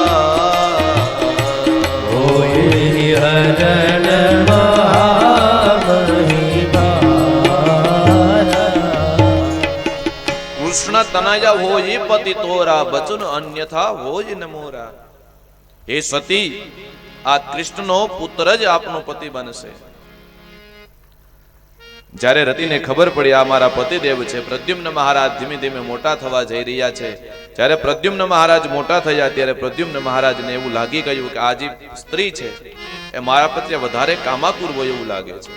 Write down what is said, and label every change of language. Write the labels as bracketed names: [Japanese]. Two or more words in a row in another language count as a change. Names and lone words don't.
[Awadhi] होए हरन महामहिवारा, कृष्ण तनय होई पति तोरा, बचन अन्यथा होई न मोरा। हे सती, [Gujarati] આ કૃષ્ણનો પુત્ર જ આપનો પતિ બનશે. જ્યારે રતિને ખબર પડી આ મારા પતિદેવ છે, પ્રદ્યુમ્ન મહારાજ ધીમે ધીમે મોટા થવા જઈ રહ્યા છે. જ્યારે પ્રદ્યુમ્ન મહારાજ મોટા થયા ત્યારે પ્રદ્યુમ્ન મહારાજને એવું લાગી ગયું કે આ જે સ્ત્રી છે એ મારા પ્રત્યે વધારે કામાતુર હોય એવું લાગે છે.